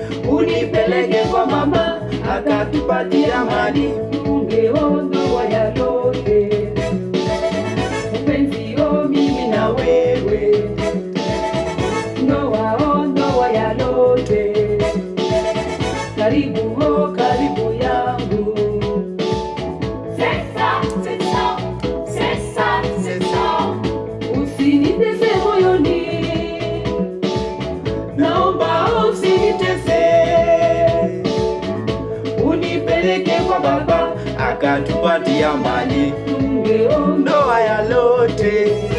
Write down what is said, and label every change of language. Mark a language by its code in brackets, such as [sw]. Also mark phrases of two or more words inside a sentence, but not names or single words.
[sw] Unipeleke kwa mama, akatupatia mali, tungeondoa ya lote. Mpenzi, oh, mimi na wewe, ndoa, oh, ndoa ya lote. Karibu, oh, karibu yangu. [fr] C'est ça, c'est ça, c'est ça, c'est ça. [sw] Usinitese moyoni, naomba usinitese. Unipeleke kwa baba, Akatupatia mali, tungeondoa ndoa ya lote.